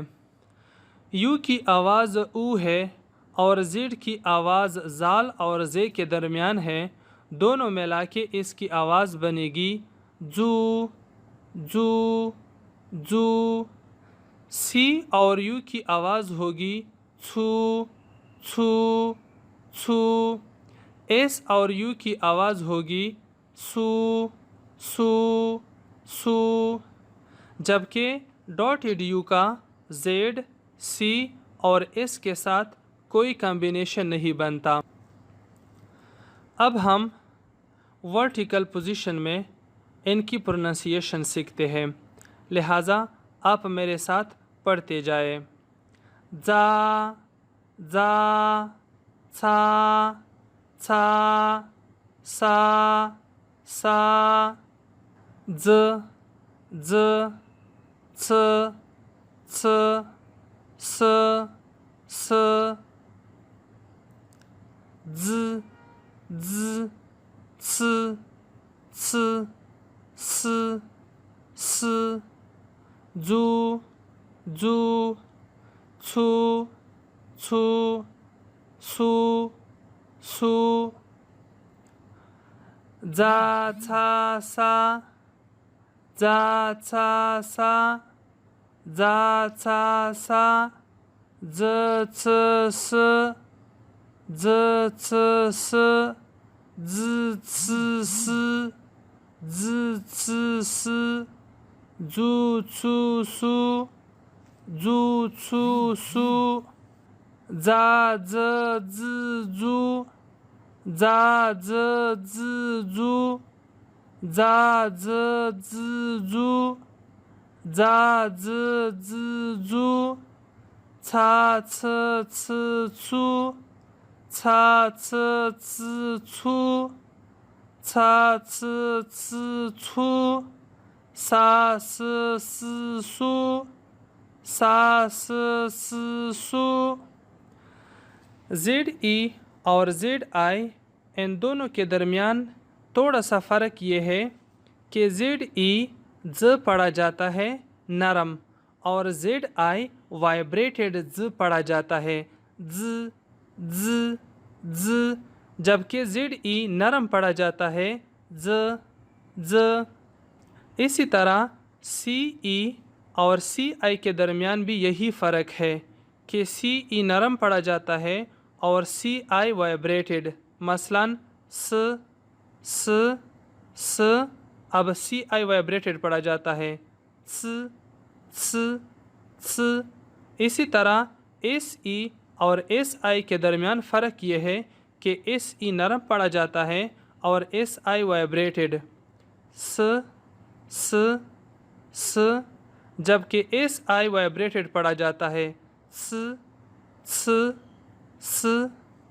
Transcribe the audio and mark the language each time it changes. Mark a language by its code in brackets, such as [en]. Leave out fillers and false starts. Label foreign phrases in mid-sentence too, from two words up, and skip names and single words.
[ur] یو کی آواز او ہے اور زیڈ کی آواز زال اور زے کے درمیان ہے. دونوں ملا کے اس کی آواز بنے گی زو زو زو. سی اور یو کی آواز ہوگی چھو چھو چھو. ایس اور یو کی آواز ہوگی سو سو سو. جبکہ ڈاٹڈ یو کا زیڈ سی اور ایس کے ساتھ کوئی کمبینیشن نہیں بنتا. اب ہم [en] vertical position [ur] میں ان کی پروننسیشن سیکھتے ہیں، لہٰذا آپ میرے ساتھ پڑھتے جائیں. [ps] زا زا ژا څا سا سا. ز ز څ څ س س. ز ز څ څ س س. زو زو څو څو سو سو. زا څا سا زا څا سا زا څا سا. ز څ س ز څ س ز څ س ز څ س. زو څو سو زو څو سو. زا ز ز زو زا ز ز زو زا ز ز زو زا ز ز زو. څا څ څ څو څا څ څ څو څا څ څ څو. سا س س سو سا س س سو. [ur] زیڈ ای اور زیڈ آئی ان دونوں کے درمیان تھوڑا سا فرق یہ ہے کہ زیڈ ای ز پڑھا جاتا ہے نرم اور زیڈ آئی وائبریٹڈ ز پڑھا جاتا ہے ز ز ز. جبکہ زیڈ ای نرم پڑھا جاتا ہے ز ز. اسی طرح سی ای اور سی آئی کے درمیان بھی یہی فرق ہے کہ سی ای نرم پڑھا جاتا ہے اور سی آئی وائبریٹڈ. مثلاً س س س. اب سی آئی وائبریٹڈ پڑھا جاتا ہے س س س. اسی طرح ایس ای اور ایس آئی کے درمیان فرق یہ ہے کہ ایس ای نرم پڑھا جاتا ہے اور ایس آئی وائبریٹڈ س س س. جبکہ ایس آئی وائبریٹڈ پڑھا جاتا ہے س س س.